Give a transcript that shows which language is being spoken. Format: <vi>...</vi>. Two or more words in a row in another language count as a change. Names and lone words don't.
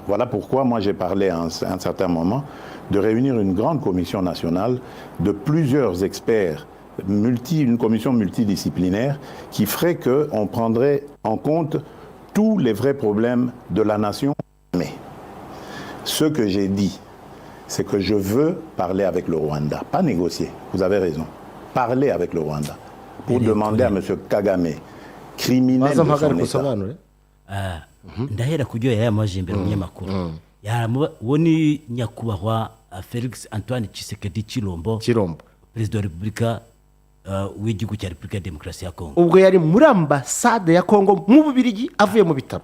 <fr>Voilà pourquoi moi j'ai parlé à un certain moment de réunir une grande commission nationale de plusieurs experts, une commission multidisciplinaire qui ferait qu'on prendrait en compte tous les vrais problèmes de la nation. Mais ce que j'ai dit, c'est que je veux parler avec le Rwanda, pas négocier, vous avez raison, parler avec le Rwanda, pour demander à M. Kagame, criminel</fr> <rw>baza</rw> <fr>de son</fr> <rw>mpagarika</rw> <fr>État.</fr> <rw>usobanure. ndahera ku byo yayamaje imbere umunyamakuru uwo ni nyakubahwa Felix Antoine Tshisekedi Chilombo, kirombo perezida wa repubulika w'igihugu cya repubulika ya demokarasi ya kongo. ubwo yari muri ambasade ya kongo mu Bubiligi avuye mu bitaro</rw>